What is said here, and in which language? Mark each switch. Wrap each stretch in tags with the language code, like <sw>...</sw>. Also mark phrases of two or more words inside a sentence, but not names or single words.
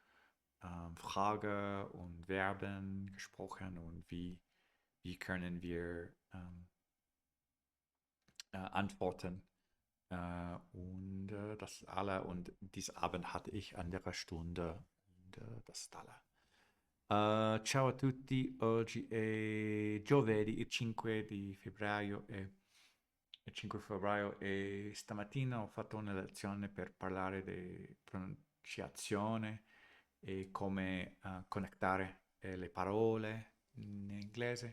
<de>Frage und Verben gesprochen und wie können wir antworten. Und das ist alle. Und diesen Abend hatte ich andere Stunde. Und das ist alle.</de> <it>Ciao a tutti, oggi è giovedì, il 5 di febbraio il 5 febbraio e stamattina ho fatto una lezione per parlare di pronunciazione e come connettare le parole in inglese.</it>